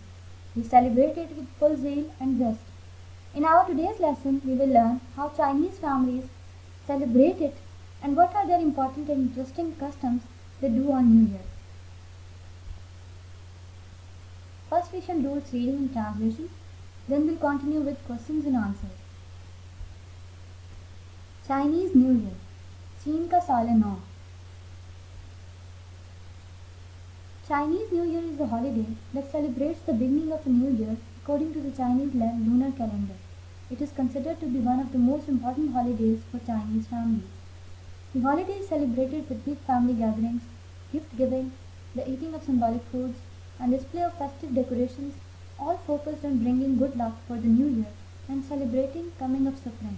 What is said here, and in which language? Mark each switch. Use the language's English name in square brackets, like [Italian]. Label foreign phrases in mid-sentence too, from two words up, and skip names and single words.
[English] We celebrate it with full zeal and zest. In our today's lesson, we will learn how Chinese families celebrate it and what are their important and interesting customs they do on New Year. First we shall do its reading and translation, then we'll continue with questions and answers. Chinese New Year, [Urdu] چین کا سال نو. [English] Chinese New Year is a holiday that celebrates the beginning of a new year according to the Chinese lunar calendar. It is considered to be one of the most important holidays for Chinese families. The holiday is celebrated with big family gatherings, gift giving, the eating of symbolic foods, and display of festive decorations, all focused on bringing good luck for the new year and celebrating coming of spring.